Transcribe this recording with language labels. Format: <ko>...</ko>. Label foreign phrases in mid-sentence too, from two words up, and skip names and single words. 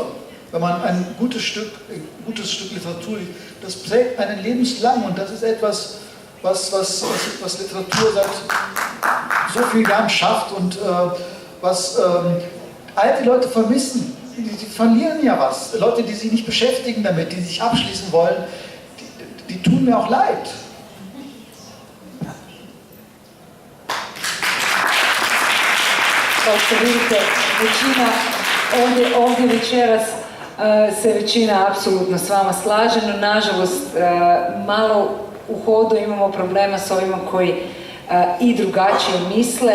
<de>Wenn man ein gutes Stück Literatur liest, das prägt einen lebenslang und das ist etwas, was Literatur seit so vielen Jahren schafft und was alte Leute vermissen. Die verlieren ja was. Leute, die sich nicht beschäftigen damit, die sich abschließen wollen, die tun mir auch leid.</de> <hr>Kao što vidite, većina ovdje večeras se većina apsolutno s vama slaže, no nažalost malo u hodu imamo problema s ovima koji i drugačije misle.</hr>